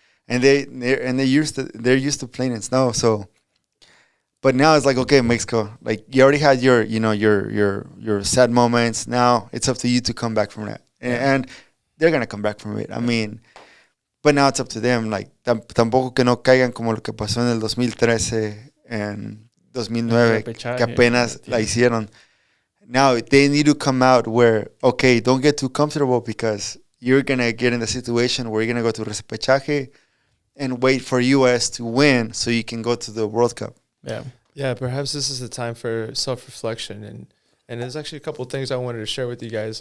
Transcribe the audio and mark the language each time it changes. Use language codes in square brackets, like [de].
[en] And they're used to playing in snow. So, but now it's like, okay, Mexico, like you already had your your sad moments. Now it's up to you to come back from that, and they're gonna come back from it. I mean, but now it's up to them. [es] Like tampoco que no caigan como lo que pasó en el 2013 en 2009 que apenas la hicieron. [en] Now they need to come out where, okay, don't get too comfortable because you're gonna get in the situation where you're gonna go to repechaje and wait for US to win so you can go to the World Cup. Yeah. Yeah, perhaps this is the time for self-reflection. And there's actually a couple of things I wanted to share with you guys.